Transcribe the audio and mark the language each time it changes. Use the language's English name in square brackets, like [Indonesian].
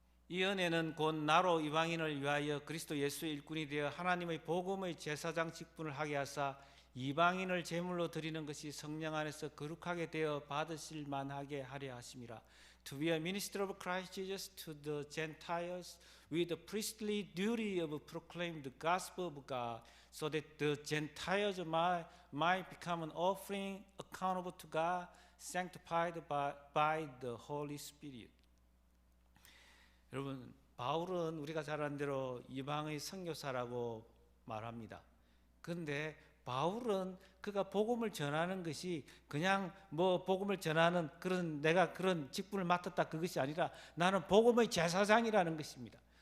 [Korean] 이 은혜는 곧 나로 이방인을 위하여 그리스도 예수의 일꾼이 되어 하나님의 복음의 제사장 직분을 하게 하사 이방인을 제물로 드리는 것이 성령 안에서 거룩하게 되어 받으실 만하게 하려 하심이라. [English] To be a minister of Christ Jesus to the Gentiles with the priestly duty of proclaiming the gospel of God, so that the Gentiles might become an offering accountable to God, sanctified by the Holy Spirit. [Korean] 여러분, 바울은 우리가 잘 아는 대로 이방의 선교사라고 말합니다. 그런데 바울은 그가 복음을 전하는 것이 그냥 뭐 복음을 전하는 그런 내가 그런 직분을 맡았다 그것이 아니라 나는 복음의 제사장이라는 것입니다.